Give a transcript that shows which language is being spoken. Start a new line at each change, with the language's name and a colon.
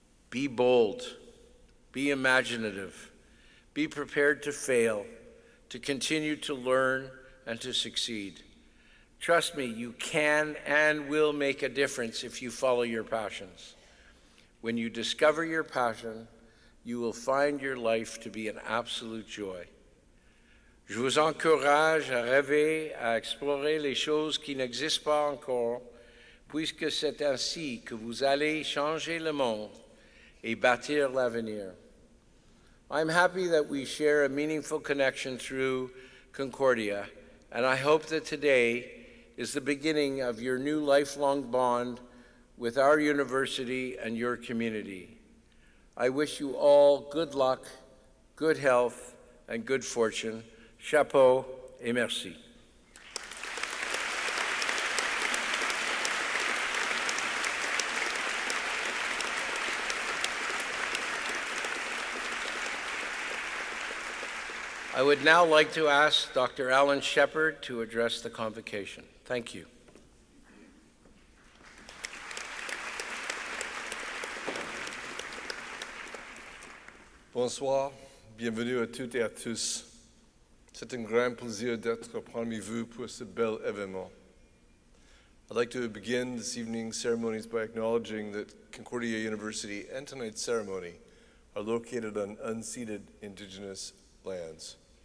English: Be bold, be imaginative, be prepared to fail, to continue to learn, and to succeed. Trust me, you can and will make a difference if you follow your passions. When you discover your passion, you will find your life to be an absolute joy.
French: Je vous encourage à rêver, à explorer les choses qui n'existent pas encore, puisque c'est ainsi que vous allez changer le monde et bâtir l'avenir.
English: I'm happy that we share a meaningful connection through Concordia, and I hope that today is the beginning of your new lifelong bond with our university and your community. I wish you all good luck, good health, and good fortune.
French: Chapeau et merci.
English: I would now like to ask Dr. Alan Shepard to address the convocation. Thank you.
French: Bonsoir, bienvenue à toutes et à tous. C'est un grand plaisir d'être parmi vous pour ce bel événement.
English: I'd like to begin this evening's ceremonies by acknowledging that Concordia University and tonight's ceremony are located on unceded Indigenous lands.